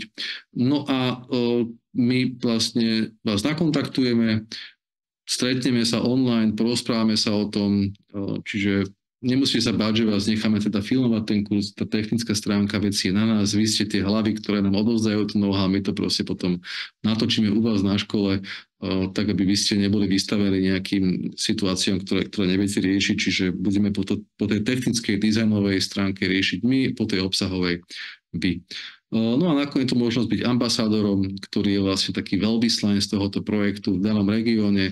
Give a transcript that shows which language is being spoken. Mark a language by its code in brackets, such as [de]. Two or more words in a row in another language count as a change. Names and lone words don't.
[sk] No a my vlastne vás nakontaktujeme, stretneme sa online, porozprávame sa o tom, čiže nemusíte sa báť, že vás necháme teda filmovať ten kurz, tá technická stránka veci je na nás, vy ste tie hlavy, ktoré nám odovzdajú to know-how, my to proste potom natočíme u vás na škole, tak aby vy ste neboli vystavení nejakým situáciám, ktoré neviete riešiť, čiže budeme po tej technickej, dizajnovej stránke riešiť my, po tej obsahovej vy. No a nakoniec tu možnosť byť ambasádorom, ktorý je vlastne taký veľvyslanec tohoto projektu v danom regióne.